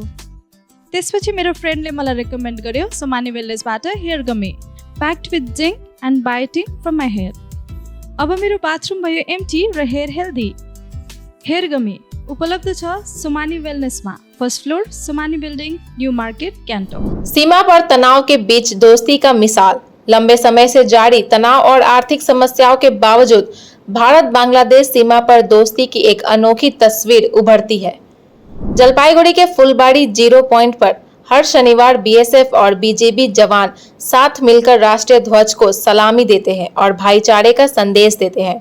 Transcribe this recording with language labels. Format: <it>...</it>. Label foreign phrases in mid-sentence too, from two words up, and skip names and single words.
<ne>त्यसपछि मेरो फ्रेन्डले मलाई रेकमेन्ड गर्यो सुमानी वेलनेसबाट हेयर गमी,</ne> <en>packed with zinc and biotin from my hair.</en> <ne>अब मेरो बाथरुम भयो एम्टी र</ne> <en>hair healthy.</en> <ne>हेयर गमी उपलब्ध छ सुमानी वेलनेसमा,</ne> <en>first floor</en> <ne>सुमानी बिल्डिङ, न्यू मार्केट, गान्तोक।</ne> <hi>सीमा पर तनाव के बीच दोस्ती का मिसाल। लंबे समय से जारी तनाव और आर्थिक समस्याओं के बावजूद भारत बांग्लादेश सीमा पर दोस्ती की एक अनोखी तस्वीर उभरती है। जलपाईगुड़ी के फुलबाड़ी 0 पॉइंट पर हर शनिवार बीएसएफ और बीजेपी जवान साथ मिलकर राष्ट्रीय ध्वज को सलामी देते हैं और भाईचारे का संदेश देते हैं।</hi>